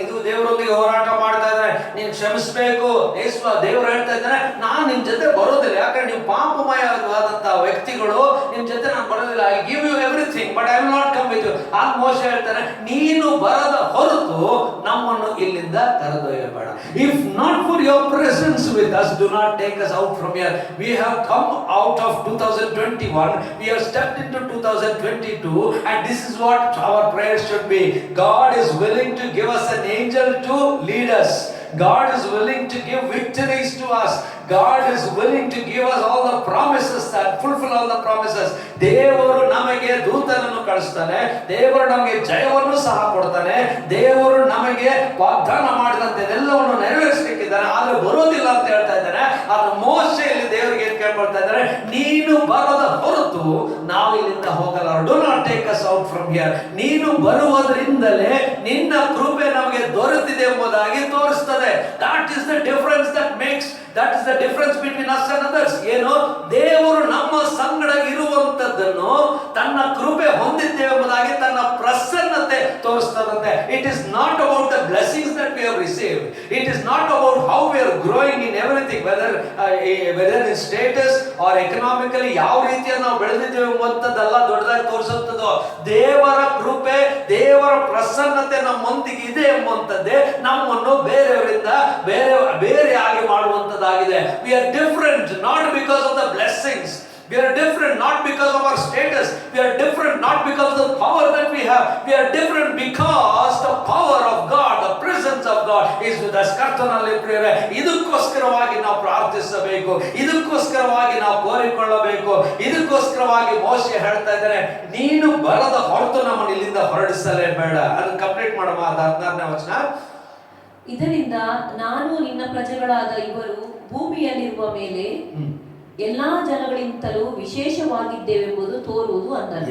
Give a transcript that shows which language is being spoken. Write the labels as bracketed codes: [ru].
[kn] ಇದು ದೇವರೊಂದಿಗೆ ಹೋರಾಟ ಮಾಡ್ತಾ ಇದ್ದಾರೆ, ನೀನ್ ಕ್ಷಮಿಸ್ಬೇಕು. ದೇವರು ಹೇಳ್ತಾ ಇದ್ದಾರೆ, ನಾನ್ ನಿಮ್ ಜೊತೆ ಬರೋದಿಲ್ಲ, ಯಾಕಂದ್ರೆ ನೀವು ಪಾಪಮಯವಾದಂತಹ ವ್ಯಕ್ತಿಗಳು, ನಿಮ್ ಜೊತೆ ನಾನು ಬರೋದಿಲ್ಲ. [en] I give you everything but I will not come with you. [kn] ಆಗ ಮೋಶೆ ಹೇಳ್ತಾನೆ, ನೀನು ಬರದ ಹೊರತು ನಮ್ಮನ್ನು ಇಲ್ಲಿಂದ ಕರೆದೊಯ್ಯಬೇಡ. [en] If not for your presence with us, do not take us out from here. We have come out of 2021, we have stepped into 2022, and this is what our prayers should be. God is willing to give us an angel to lead us. God is willing to give victories to us. God is willing to give us all the promises, that fulfill all the promises. [kn] ದೇವರು ನಮಗೆ ದೂತನನ್ನು ಕಳಿಸ್ತಾನೆ, ದೇವರು ನಮಗೆ ಜಯವನ್ನು ಸಹ ಕೊಡ್ತಾನೆ, ದೇವರು ನಮಗೆ ವಾಗ್ದಾನ ಮಾಡಿದಂತೆ ಎಲ್ಲವನ್ನು ನೆರವೇರಿಸಲಿಕ್ಕಿದ್ದಾನೆ, ಆದ್ರೆ ಬರೋದಿಲ್ಲ ಅಂತ ಹೇಳ್ತಾ ಇದ್ದಾನೆ. ಆದ್ರೆ ಮೋಶೆಯಲ್ಲಿ ದೇವರಿಗೆ ಏನ್ ಕೇಳ್ಕೊಳ್ತಾ ಇದ್ದಾರೆ, ನೀನು ಬರದ ಹೊರತು ನಾವು ಇಲ್ಲಿಂದ ಹೋಗಲ್ಲ. [en] Do not take us out from here. [kn] ನೀನು ಬರುವುದರಿಂದಲೇ ನಿನ್ನ ಕೃಪೆ ನಮಗೆ ದೊರೆತಿದೆ ಎಂಬುದಾಗಿ ತೋರಿಸ್ತದೆ. [en] That is the difference that makes, that is the difference between us and others. [kn] ಏನು, ದೇವರು ನಮ್ಮ ಸಂಗಡ ಇರುವಂತದ್ದನ್ನು, ತನ್ನ ಕೃಪೆ ಹೊಂದಿದ್ದೇವೆ ಎಂಬುದಾಗಿ ತನ್ನ ಪ್ರಸನ್ನತೆ ತೋರಿಸ್ತದಂತೆ. [en] It is not about the blessings that we have received. It is not about how we are growing in everything, whether in status or economically [kn] ಯಾವ ರೀತಿಯ ನಾವು ಬೆಳೆದಿದ್ದೇವೆ ಎಂಬಂತದ್ದೆಲ್ಲ ದೊಡ್ಡದಾಗಿ ತೋರಿಸುತ್ತದೋ. ದೇವರ ಕೃಪೆ, ದೇವರ ಪ್ರಸನ್ನತೆ ನಮ್ಮೊಂದಿಗೆ ಇದೆ ಎಂಬುವಂಥದ್ದೇ ನಮ್ಮನ್ನು ಬೇರೆಯವರಿಂದ ಬೇರೆಯಾಗಿ ಮಾಡುವಂಥದ್ದಾಗಿದೆ. [en] We are different not because of the blessings. We are different not because of our status. We are different not because of the power that we have. We are different because the power of God, the presence of God is with us. [kn] ಕರ್ತನಲ್ಲಿ ಪ್ರಿಯರೇ, ಇದಕ್ಕೋಸ್ಕರವಾಗಿ ನಾವು ಪ್ರಾರ್ಥಿಸಬೇಕು, ಇದಕ್ಕೋಸ್ಕರವಾಗಿ ನಾವು ಕೋರಿಕೊಳ್ಳಬೇಕು, ಇದಕ್ಕೋಸ್ಕರವಾಗಿ ಮೋಶೆ ಹೇಳ್ತಾ ಇದ್ದಾರೆ, ನೀನು ಬರದ ಹೊರತು ನಮ್ಮನ್ನು ಇಲ್ಲಿಂದ ಹೊರಡಿಸಲೇ ಬೇಡ. ಅದನ್ನು ಕಂಪ್ಲೀಟ್ ಮಾಡುವ 16ನೇ ವಚನ. ಇದರಿಂದ ನಾನು ನಿನ್ನ ಪ್ರಜೆಗಳಾದ ಇವರು ಭೂಮಿಯಲ್ಲಿರುವ ಮೇಲೆ ಎಲ್ಲಾ ಜನಗಳಿಂತಲೂ ವಿಶೇಷವಾಗಿದ್ದೇವೆಂಬುದು ತೋರುವುದು ಅಂದರು.